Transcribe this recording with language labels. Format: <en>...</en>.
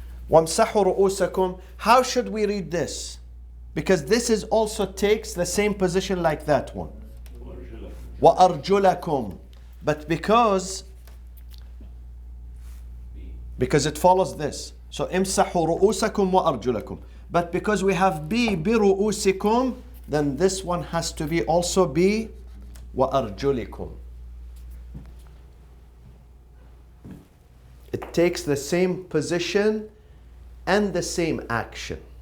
<ar>وامسحوا رؤوسكم.</ar> <en>How should we read this? Because this is also takes the same position like that one.</en> <ar>وأرجلكم.</ar> <en>But because it follows this.</en> <ar>So امسحوا رؤوسكم وأرجلكم.</ar> <en>But because we have B برؤوسكم, then this one has to be also B وأرجلكم. It takes the same position and the same action.</en>